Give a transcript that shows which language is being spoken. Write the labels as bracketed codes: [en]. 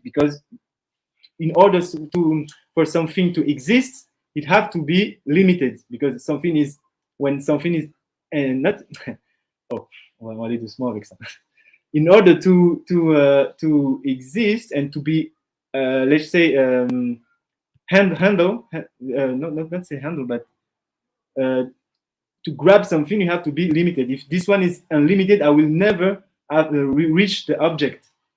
[en] Because in order for something to exist, it have to be limited. Because something is, when something is not... [fr] oh, on va aller doucement avec ça. [en] In order to exist and to be, let's say, not say handle, but to grab something, you have to be limited. If this one is unlimited, I will never reach the object.